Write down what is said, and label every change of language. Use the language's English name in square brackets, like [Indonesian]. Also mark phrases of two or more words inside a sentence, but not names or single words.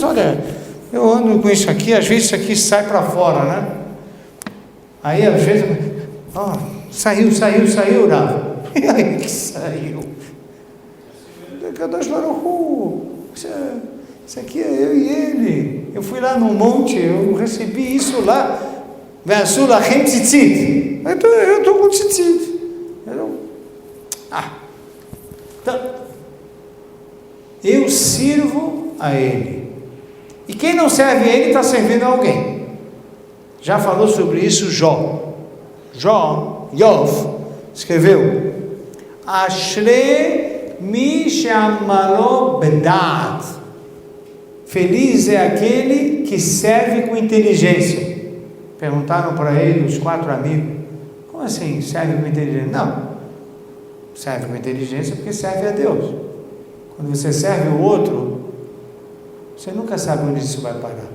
[Portuguese] Olha, eu ando com isso aqui, às vezes isso aqui sai para fora, né? Aí às vezes, saiu, Rav. E aí que saiu? [Hebrew] קדוש ברוך הוא. [Portuguese] Isso aqui é eu e ele. Eu fui lá no monte, eu recebi isso lá. [Hebrew] ועשו להם ציצית. [Portuguese] Eu estou com tzitzit. Então, eu sirvo a ele. E quem não serve a ele está servindo a alguém. Já falou sobre isso Jó. Yov, escreveu: [Hebrew] אשרי מי שעמלו בדעת. [Portuguese] Feliz é aquele que serve com inteligência. Perguntaram para ele os 4 amigos: como assim serve com inteligência? Não, serve com inteligência porque serve a Deus. Quando você serve o outro, você nunca sabe onde isso vai parar.